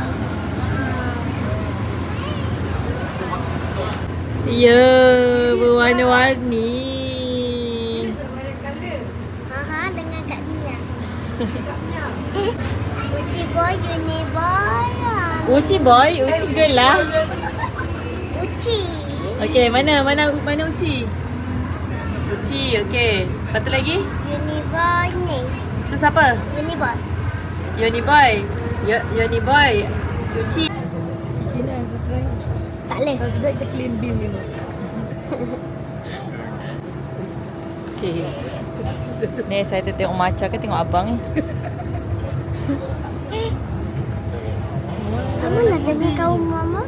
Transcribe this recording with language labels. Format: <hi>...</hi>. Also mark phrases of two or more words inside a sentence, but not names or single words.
<ms>Ya, berwarna-warni. Dengan Kak Mia. Uci boy, uni boy. Uci boy, Uci girl lah. Uci. Okey, mana Uci? Uci, okey. Lepas tu lagi? Uni boy ni. Tu siapa? Uni boy. Yoni boy. Yoni boy. Uci. Kena surprise. Tak boleh. Kalau sudah kita</ms> <en>clean bin</en> <ms>dulu. Okey. Ni saya tengok Maca ke tengok abang ni? Sama lah dengan kaum mama.</ms>